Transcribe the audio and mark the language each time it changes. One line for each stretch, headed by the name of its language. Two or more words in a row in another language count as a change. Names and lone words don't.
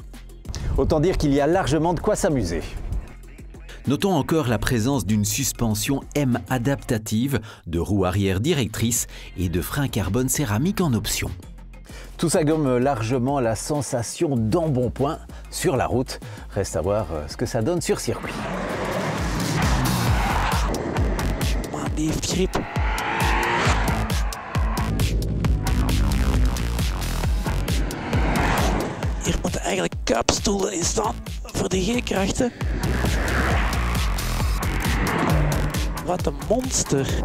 French: Autant dire qu'il y a largement de quoi s'amuser. Notons encore la présence d'une suspension M adaptative, de roues arrière directrices et de freins carbone céramique en option. Tout ça gomme largement la sensation d'embonpoint sur la route. Reste à voir ce que ça donne sur circuit.
Dutch: Die heeft grip. Hier moeten eigenlijk kuipstoelen in staan voor de G-krachten. Wat een monster.